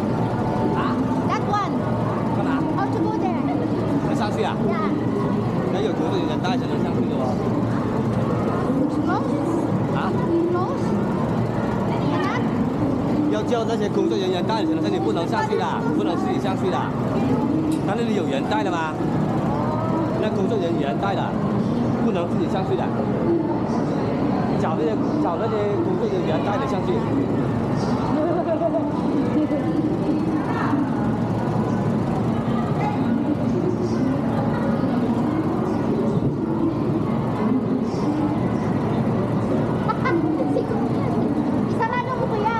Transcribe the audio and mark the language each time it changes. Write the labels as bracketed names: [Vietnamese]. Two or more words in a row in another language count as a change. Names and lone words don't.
[English] That one. [Chinese] 干嘛？ [English] How to go there? [Chinese] 能上去啊？ [English] Yeah. [Chinese] 那有工作人员带才能上去的哦。 [English] Close? [Chinese] 啊？ [English] Close? Cannot? [Chinese] 要叫那些工作人员带你才能上去，不能上去的，不能自己上去的。他那里有人带的吗？那工作人员带的，不能自己上去的。找那些工作人员带的上去。 [Filipino] Isarado mo kuya.